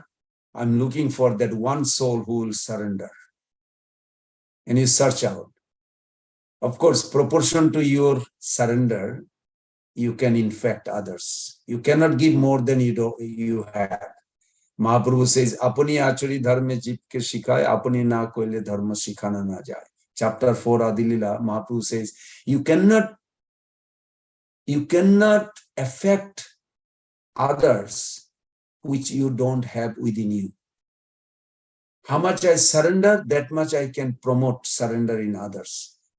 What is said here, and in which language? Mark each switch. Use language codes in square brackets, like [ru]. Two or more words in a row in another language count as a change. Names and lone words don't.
[en] I'm looking for that one soul who will surrender. And you search out. Of course, proportion to your surrender, you can infect others. You cannot give more than you have. Mahaprabhu says, [bn] আপনি আচরি ধর্ম জীপ কে শিখায়, আপনি না কইলে ধর্ম শিখানা না যায়. [en] Chapter 4 Adilila, Mahaprabhu says, you cannot affect others which you don't have within you. How much I surrender, that much I can promote surrender in others.